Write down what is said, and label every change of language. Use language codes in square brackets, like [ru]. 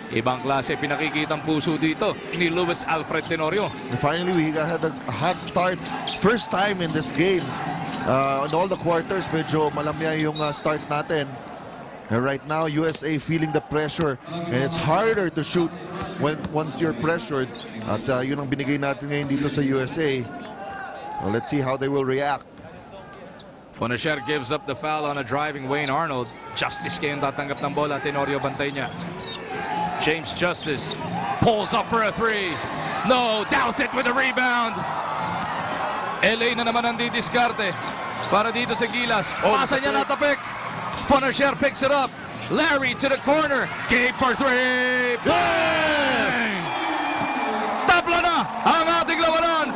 [tl] Ibang klase pinakikitang puso dito ni Luis Alfred Tenorio. [en] And finally, we had a hot start. First time in this game. [tl] In all the quarters, medyo malamya yung start natin. [en] And right now, USA feeling the pressure. And it's harder to shoot once you're pressured. [tl] At yun ang binigay natin ngayon dito sa USA. [en] Well, let's see how they will react. Fonacier gives up the foul on a driving Wayne Arnold. [tl] Justice kayo tatanggap ng bola. Tenorio bantay niya. [en] James Justice pulls up for a three. No, Douthit with a rebound. [tl] LA na naman ang didiskarte para dito sa Gilas. Pasa niya natapik. [en] Fonacier picks it up. Larry to the corner. Gabe for three. Yes! [tl] Tabla na ang ating labanan.